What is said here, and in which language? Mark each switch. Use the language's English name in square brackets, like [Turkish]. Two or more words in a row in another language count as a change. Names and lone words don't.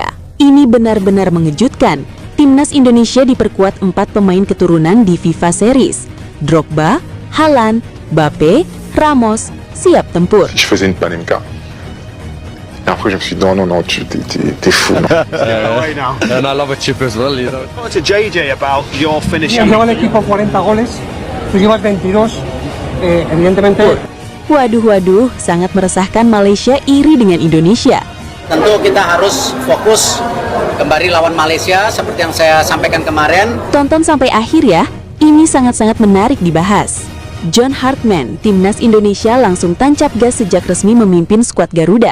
[Indonesian] Ini benar-benar mengejutkan. Timnas Indonesia diperkuat 4 pemain keturunan di FIFA Series. Drogba, Haaland, Mbappé, Ramos, siap tempur. [French] Je faisais une Panenka. Et après, je me suis dit, non, t'es fou. Non. [English] And I love a chip as well, you know. Talk to JJ about your finishing. [Spanish] Lleva el equipo 40 goles, tú llevas 22, evidentemente. [Indonesian] Waduh, sangat meresahkan. Malaysia iri dengan Indonesia. Tentu kita harus fokus kembali lawan Malaysia seperti yang saya sampaikan kemarin. Tonton sampai akhir ya, ini sangat-sangat menarik dibahas. John Hartman, Timnas Indonesia langsung tancap gas sejak resmi memimpin skuad Garuda.